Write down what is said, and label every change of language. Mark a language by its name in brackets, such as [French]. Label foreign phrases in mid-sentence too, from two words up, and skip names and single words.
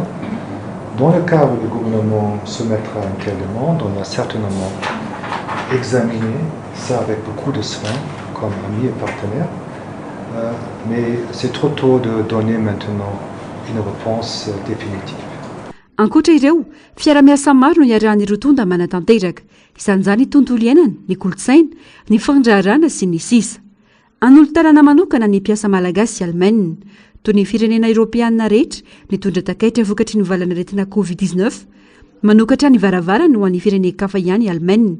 [French] Dans le cas où le gouvernement soumettra une telle demande, on va certainement examiner ça avec beaucoup de soin, comme amis et partenaires. Mais c'est trop tôt de donner maintenant une réponse définitive. [Malagasy] Ankoatra ireo, fiara-miasa maro no iarahan'ireo tonda manatanteraka, isan'izany tontolo iainana, ny kolotsaina, ny fandraharana sy ny sisa. An'olo-tanàna manokana ny mpiasa malagasy Allemagne, toy ny firenena Europeanina rehetra nitondra takaitra vokatry ny valanaretina Covid-19, manokatra ny varavarana ho an'ny firenena-kafa ihany Allemagne.